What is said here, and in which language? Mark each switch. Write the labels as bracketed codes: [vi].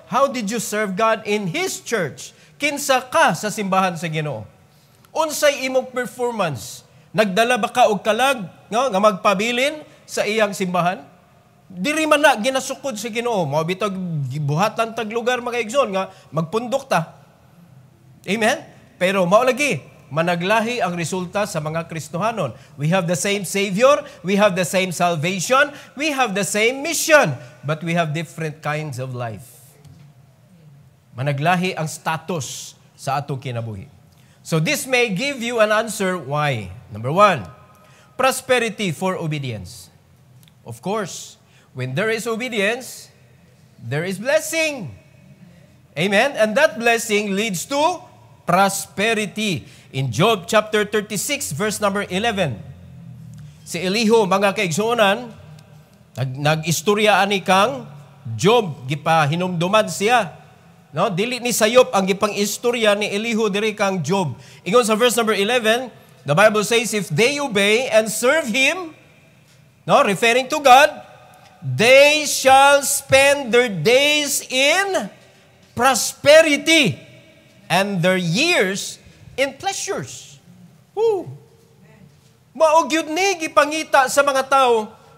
[en] How did you serve God in His church? [ceb] Kinsa ka sa simbahan sa Ginoo? Unsay imong performance? Nagdala ba ka og kalag nga magpabilin sa iyang simbahan? Diri man na ginasukod sa Ginoo. Mao bitag gibuhatan tag lugar mga igsoon nga magpundok ta. Amen. Pero mao lagi managlahi ang resulta sa mga Kristohanon. [en] We have the same Savior, we have the same salvation, we have the same mission, but we have different kinds of life. [ceb] Managlahi ang status sa atong kinabuhi. [en] So this may give you an answer why. Number 1, prosperity for obedience. Of course, when there is obedience, there is blessing. Amen? And that blessing leads to prosperity. [ceb] In Job chapter 36, verse number 11, si Elihu, mga kaigsuonan, nag-istorya ani kang Job, gipahinumduman siya. No, dili ni sayop ang gipang istorya ni Elihu diri kang Job. Ingon sa [en] verse number 11, the Bible says, if they obey and serve Him, no, referring to God, they shall spend their days in prosperity and their years in pleasures. Woo! [ceb] Mao gyud ni gipangita sa mga tao.